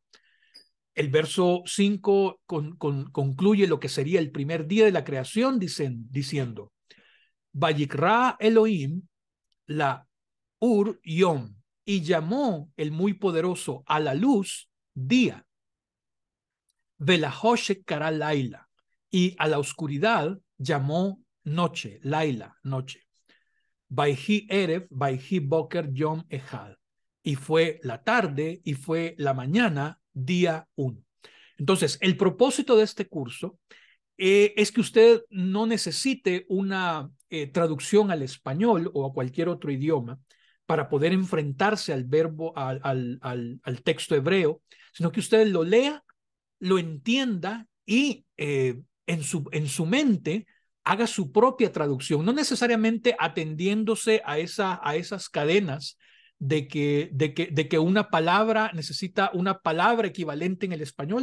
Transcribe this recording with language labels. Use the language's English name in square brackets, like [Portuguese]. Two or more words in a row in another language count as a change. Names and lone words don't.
[Spanish] El verso 5 concluye lo que sería el primer día de la creación diciendo, [Hebrew] ויקרא אלהים לאור יום, [Spanish] y llamó el muy poderoso a la luz día. [Hebrew] ולחשך קרא לילה, [Spanish] y a la oscuridad llamó noche, laila, noche. [Hebrew] ויהי ערב ויהי בקר יום אחד, [Spanish] y fue la tarde y fue la mañana, día 1. Entonces, el propósito de este curso es que usted no necesite una traducción al español o a cualquier otro idioma para poder enfrentarse al verbo, al texto hebreo, sino que usted lo lea, lo entienda y en su mente haga su propia traducción, no necesariamente atendiéndose a esas cadenas de que una palabra necesita una palabra equivalente en el español.